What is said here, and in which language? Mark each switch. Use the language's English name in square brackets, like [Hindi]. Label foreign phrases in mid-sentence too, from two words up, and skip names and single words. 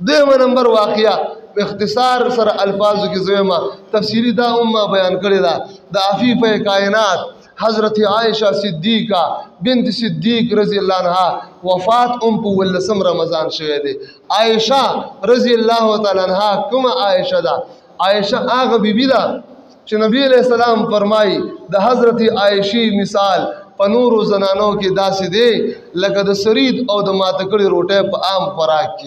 [Pashto] دویمه نمبر واقعه اختصار سره الفاظو کې زویمه تفصیلی دا امه بیان کړی دا د عفیفه کائنات حضرت عائشہ صدیقہ بنت صدیق [Arabic] رضی اللہ عنہ [Pashto] وفات په 18 رمضان شوه دی. عائشہ [Arabic] رضی اللہ تعالی عنہ [Pashto] کوم عائشہ دا؟ عائشہ هغه بیبی دا چې نبی [Arabic] علیہ السلام [Pashto] فرمایي د حضرت عائشی مثال په نورو زنانو کې داسې دی لکه د سرید او د ماتکړې روټۍ په عام خوراک کې.